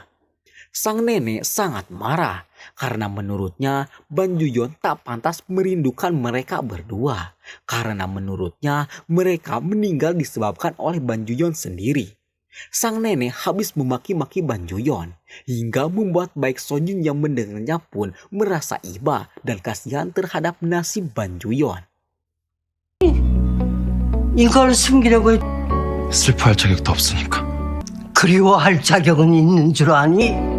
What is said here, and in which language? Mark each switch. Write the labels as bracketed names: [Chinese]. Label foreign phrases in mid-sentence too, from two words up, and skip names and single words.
[Indonesian] Sang nenek sangat marah karena menurutnya Ban Juyon tak pantas merindukan mereka berdua. Karena menurutnya mereka meninggal disebabkan oleh Ban Juyon sendiri. Sang nenek habis memaki-maki Ban Juyon hingga membuat Baek Sojung yang mendengarnya pun merasa iba dan kasihan terhadap nasib Ban Juyon. [Korean] 이걸 숨기려고 슬퍼할 자격도 없으니까. 그리워할 자격은 있는 줄 아니?